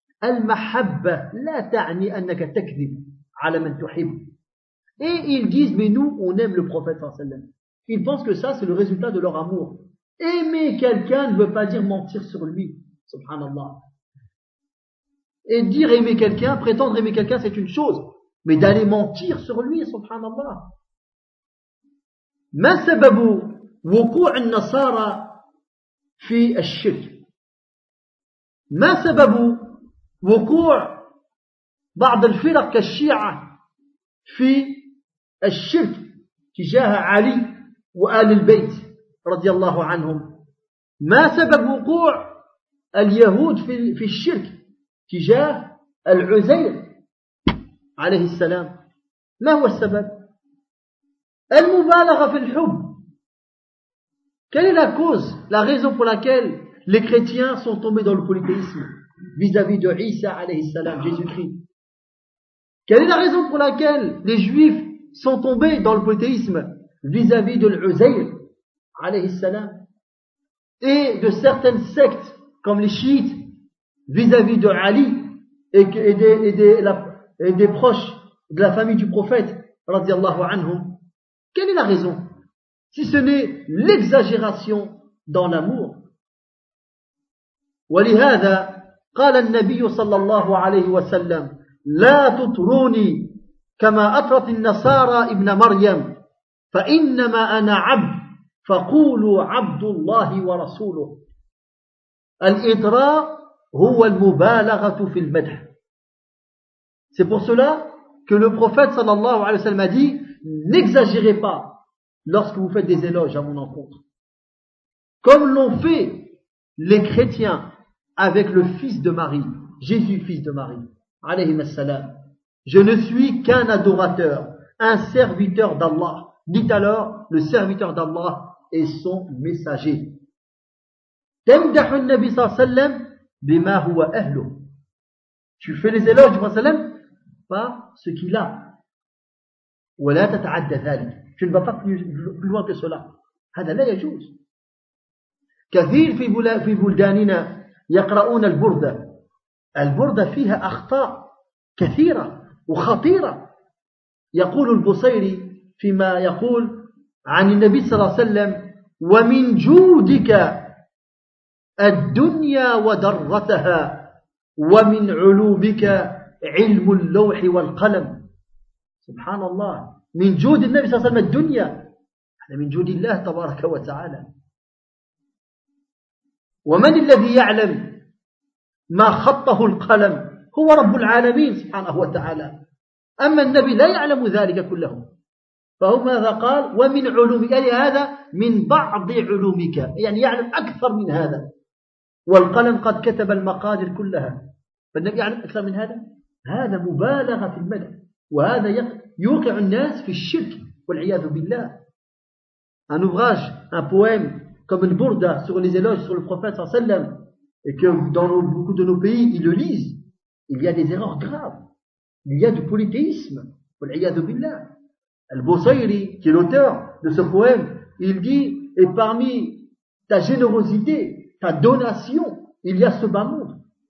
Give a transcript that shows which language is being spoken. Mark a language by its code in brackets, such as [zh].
[ar] المحبة لا تعني أنك تكذب على من تحب. [fr] Et ils disent, mais nous, on aime le prophète sallallahu alayhi wa sallam. Ils pensent que ça, c'est le résultat de leur amour. Aimer quelqu'un ne veut pas dire mentir sur lui, subhanallah. Et dire aimer quelqu'un, prétendre aimer quelqu'un, c'est une chose. Mais d'aller mentir sur lui, subhanallah. [ar] ما سبب وقوع النصارى في الشرك. ما سبب وقوع بعض الفرق كالشيعة في الشرك تجاه علي وآل البيت رضي الله عنهم. ما سبب وقوع اليهود في الشرك تجاه العزير عليه السلام؟ ما هو السبب؟ المبالغة في الحب. [fr] Quelle est la cause, la raison pour laquelle les chrétiens sont tombés dans le polythéisme vis-à-vis de Isa alayhi salam, Jésus-Christ? Quelle est la raison pour laquelle les juifs sont tombés dans le polythéisme vis-à-vis de l'Uzayr alayhi salam et de certaines sectes comme les chiites vis-à-vis de Ali et des proches de la famille du prophète radiallahu anhum? Quelle est la raison si ce n'est l'exagération dans l'amour? [ar] ولهذا قال النبي صلى الله عليه وسلم لا تطروني كما أطرت النصارى ابن مريم فإنما أنا عبد فقولوا عبد الله ورسوله. الإطراء هو المبالغة في المدح. [fr] C'est pour cela que le prophète صلى الله عليه وسلم a dit, n'exagérez pas lorsque vous faites des éloges à mon encontre, comme l'ont fait les chrétiens avec le fils de Marie, Jésus fils de Marie, alayhi salam. Je ne suis qu'un adorateur, un serviteur d'Allah, dit alors le serviteur d'Allah et son messager. [ar] Tamdahu an-nabi sallam bima huwa ahlu. [fr] Tu fais les éloges du prophète sallam par ce qu'il a. [ar] Wa la tata'adda dhalik. [fr] Tu ne vas pas plus loin que cela. [ar] Hada la yajuz. Kathir fi buldanina يقرؤون البردة. البردة فيها أخطاء كثيرة وخطيرة. يقول البصيري فيما يقول عن النبي صلى الله عليه وسلم ومن جودك الدنيا ودرتها ومن علومك علم اللوح والقلم. سبحان الله, من جود النبي صلى الله عليه وسلم الدنيا, هذا من جود الله تبارك وتعالى. ومن الذي يعلم ما خطه القلم؟ هو رب العالمين سبحانه وتعالى. أما النبي لا يعلم ذلك كله, فهو ماذا قال؟ ومن علومك, يعني هذا من بعض علومك, يعني يعلم أكثر من هذا. والقلم قد كتب المقادير كلها, فالنبي يعلم أكثر من هذا. هذا مبالغة في المدح, وهذا يوقع الناس في الشرك والعياذ بالله. [fr] Un ouvrage, un poème comme le Bourda sur les éloges sur le prophète sallam, et que dans beaucoup de nos pays ils le lisent, il y a des erreurs graves, il y a du polythéisme, [ar] والعياذ بالله. [fr] Al-Busayri, qui est l'auteur de ce poème, il dit: et parmi ta générosité, ta donation, il y a ce bas monde.